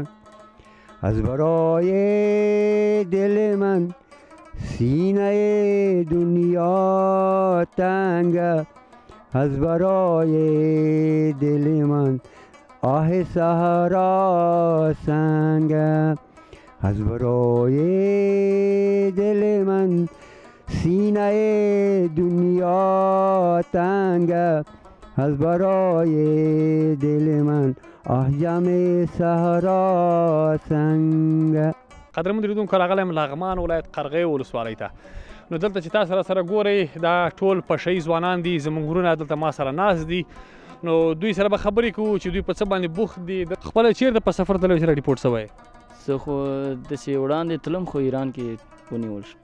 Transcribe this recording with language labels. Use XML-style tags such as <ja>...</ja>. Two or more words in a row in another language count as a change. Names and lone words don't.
<fa>از برای دل من سینه دنیا تنگه، از برای دل من آه صحرا سنگه، از برای دل من سینه دنیا تنگه، از برای دل من آه جم صحرا سنگه.</fa> <ps>قدرمنو لیدونکو راغلی یم لغمان ولایت قرغیو ولسوالۍ ته. نو دلته چې تاسو سره ګورئ دا ټول پشه ځوانان دي، زموږ وروڼه دلته ما سره ناست دي. نو دوی سره به خبرې کوو چې دوی په څه باندې بوخت دي. خپله چېرته په سفر تللی چې راریپورټ شوی؟ زه خو داسې وړاندې تلم خو ایران کې ونیول شم.</ps>